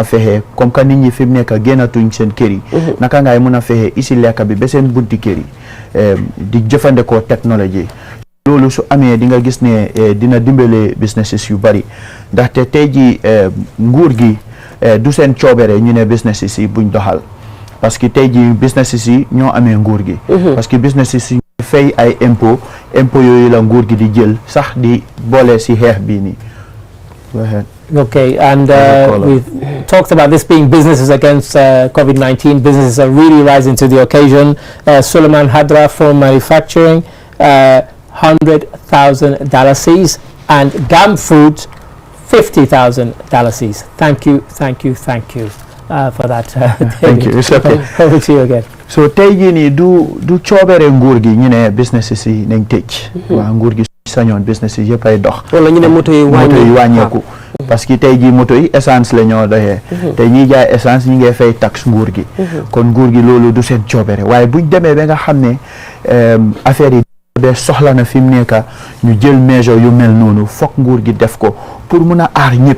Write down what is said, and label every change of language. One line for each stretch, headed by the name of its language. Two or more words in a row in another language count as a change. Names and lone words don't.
Wolof: fexe
French: comme que
Wolof: nit ñi fi mu nekk génnatuñ seen kër yi naka ngay mën a fexe isi lekka bi ba seen bunti kër yi di jëfandikoo technologie loolu su amee di nga gis ne dina dimbale businesses yu bari ndaxte tey ji nguur gi du seen coobere ñu ne businesses yi buñ doxal
French: parce que
Wolof: tey ji businesses yi ñoo amee nguur gi
French: parce que
Wolof: businesses yi fay ay impôt yooyu la nguur gi di jël sax di boole si xeex bii nii.
English: Go ahead. Okay, and we've talked about this being businesses against COVID-19. Businesses are really rising to the occasion. Suleiman Hadra from manufacturing, $100,000, and GAM Food, $50,000. Thank you for that. Thank you. It's okay. Over to you again.
Wolof: So tey jii nii du coobere nguur gi ñu ne businesses yi nañ tëj. waa nguur gi sañoon businesses yëpp ay dox. wala ñu ne moto yi wàññeeku.
French: parce que
Wolof: tey jii moto yi essence la ñoo doxee. te ñiy jaay essence ñi ngay fay taxe nguur gi. kon nguur gi loolu du seen coobere waaye buñ demee ba nga xam ne affaire yi de soxla na fi mu nekk ñu jël mesure yu mel noonu foog nguur gi def ko pour mun a aar ñëpp.